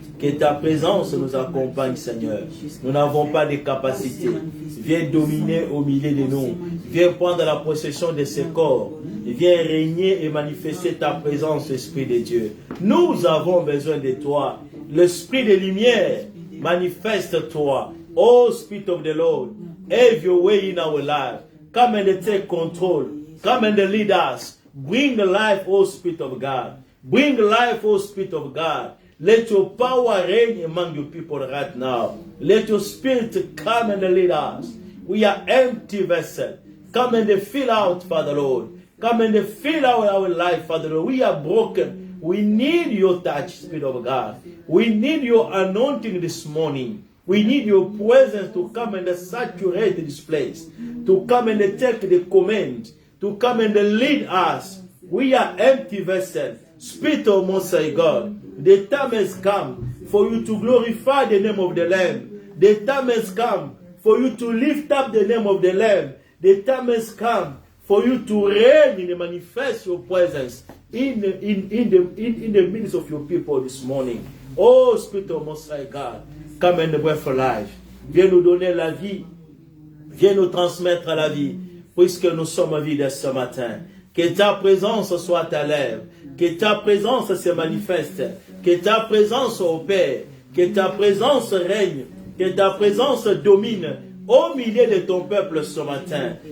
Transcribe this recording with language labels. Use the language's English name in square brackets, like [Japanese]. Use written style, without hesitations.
[French] Que ta présence nous accompagne, Seigneur. Nous n'avons pas de capacité. Viens dominer au milieu de nous. Viens prendre la possession de ce corps. Viens régner et manifester ta présence, Esprit de Dieu. Nous avons besoin de toi. L'Esprit de lumière, manifeste-toi. [English] Oh Spirit of the Lord, have your way in our life. Come and take control. Come and lead us. Bring life, oh Spirit of God. Bring life, oh Spirit of God. Let your power reign among your people right now. Let your Spirit come and lead us. We are empty vessels. Come and fill out, Father Lord. Come and fill out our life, Father Lord. We are broken. We need your touch, Spirit of God. We need your anointing this morning. We need your presence to come and saturate this place. To come and take the command. To come and lead us. We are empty vessels. Spirit of Most High God, The time has come for you to glorify the name of the Lamb. The time has come for you to lift up the name of the Lamb. The time has come for you to reign and manifest your presence in the midst of your people this morning. Oh, Spirit of Most High God, come and breath of life. [French] Viens nous donner la vie. Viens nous transmettre la vie, puisque nous sommes vides ce matin. Que ta présence soit à l'œuvre. Que ta présence se manifeste. Que ta présence opère. Que ta présence règne. Que ta présence domine au milieu de ton peuple ce matin.